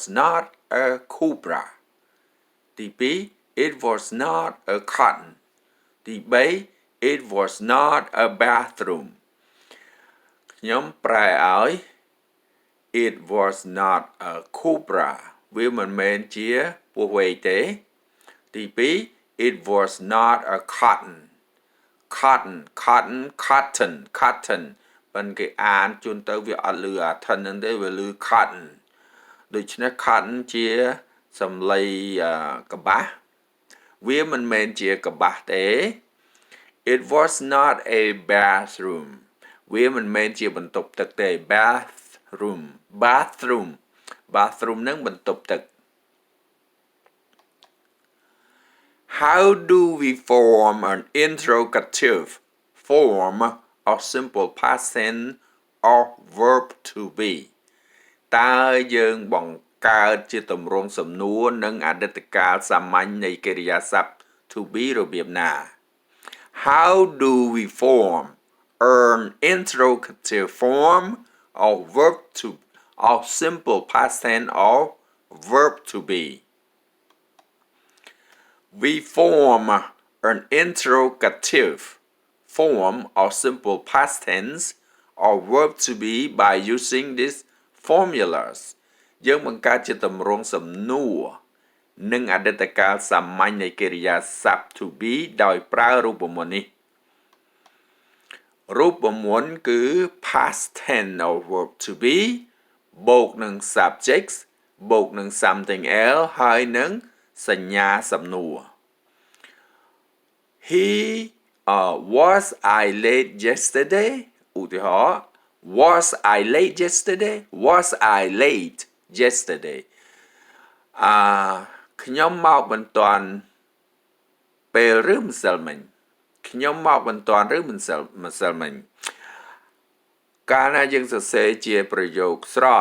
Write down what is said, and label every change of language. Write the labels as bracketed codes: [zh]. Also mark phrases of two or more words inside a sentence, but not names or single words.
[en] not a cobra [km] ទី2 [en] it was not a cotton ទី3 it was not a bathroom [km] ខ្ញុំប្រែឲ្យ [en] it was not a cobra [km] វាមិនមែនជាពស់វែកទេទី2 [en] it was not a cotton [km] ប៉ុន្តែគេអានជួនទៅវាអត់លឺអា ton ហ្នឹងទេវាលឺ cotton ដូច្នេះ cotton ជាសំឡីកបាស់វាមិនមែនជាកបាស់ទេ [en] it was not a bathroom [km] វាមិនមែនជាបន្ទប់ទឹកទេ bathroom ហ្នឹងបន្ទប់ទឹក [en] how do we form an interrogative form of simple past tense of verb to be [km] តើយើងបង្កើតជាទម្រង់សំណួរនិងអតីតកាលសាមញ្ញនៃកិរិយាសព្ទ [en] to be [km] របៀបណា [en] how do we form an interrogative form of verb to of simple past tense of verb to be we form an interrogative form of simple past tense of verb to be by using these formulas [km] យើងបង្កើតជាទម្រង់សំណួរនិងអតីតកាលសាមញ្ញនៃកិរិយាសព្ទ [en] to be [km] ដោយប្រើរូបមន្តនេះ រូបមន្តគឺ [en] past tense of verb to be [km] បូកនឹង [en] subjects [km] បូកនឹង [en] something else [km] ហើយនឹងសញ្ញាសំណួរ [en] was I late yesterday ឧទាហរណ៍ was I late yesterday [km] ខ្ញុំមកមិនទាន់ពេលឬម្សិលមិញខ្ញុំមកមិនទាន់ឬម្សិលមិញកាលណាយើងសរសេរជាប្រយោគស្រប